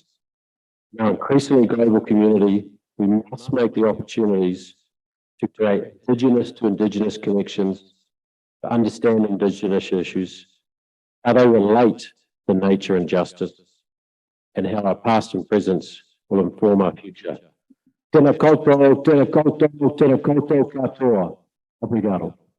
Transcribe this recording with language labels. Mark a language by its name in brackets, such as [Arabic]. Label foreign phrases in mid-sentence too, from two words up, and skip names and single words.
[English] In our increasingly global community, we must make the opportunities to create Indigenous to Indigenous connections, to understand Indigenous issues, how they relate to nature and justice, and how our past and present will inform our future. [Māori] Tēnā koutou, tēnā koutou, tēnā koutou katoa. [Portuguese] Obrigado.